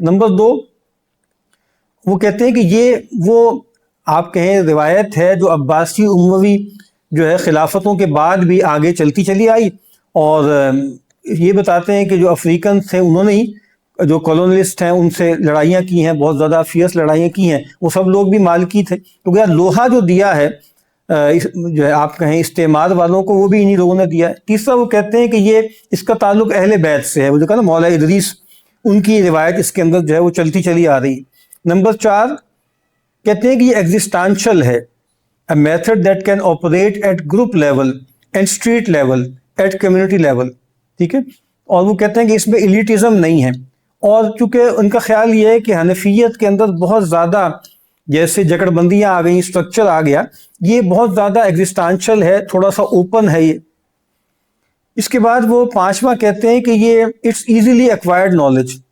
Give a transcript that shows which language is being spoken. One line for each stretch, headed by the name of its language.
Urdu: Number 2, وہ کہتے ہیں کہ یہ وہ آپ کہیں روایت ہے جو عباسی اموی جو ہے خلافتوں کے بعد بھی آگے چلتی چلی آئی, اور یہ بتاتے ہیں کہ جو افریقن تھے انہوں نے ہی جو کالونلسٹ ہیں ان سے لڑائیاں کی ہیں, بہت زیادہ فیئرس لڑائیاں کی ہیں, وہ سب لوگ بھی مالکی تھے. تو گویا لوہا جو دیا ہے جو ہے آپ کہیں استعمار والوں کو, وہ بھی انہی لوگوں نے دیا ہے. تیسرا وہ کہتے ہیں کہ یہ اس کا تعلق اہل بیت سے ہے, وہ جو کہا نا مولا ادریس, ان کی روایت اس کے اندر جو ہے وہ چلتی چلی آ رہی. نمبر 4 کہتے ہیں کہ یہ ایگزسٹانشل ہے,
English: a method that can operate at group level and street level at community level.
Urdu: ٹھیک ہے, اور وہ کہتے ہیں کہ اس میں ایلیٹزم نہیں ہے, اور چونکہ ان کا خیال یہ ہے کہ حنفیت کے اندر بہت زیادہ جیسے جکڑ بندیاں آ گئیں, اسٹرکچر آ گیا, یہ بہت زیادہ ایگزسٹانشل ہے, تھوڑا سا اوپن ہے یہ. اس کے بعد وہ 5واں کہتے ہیں کہ یہ
English: It's easily acquired knowledge.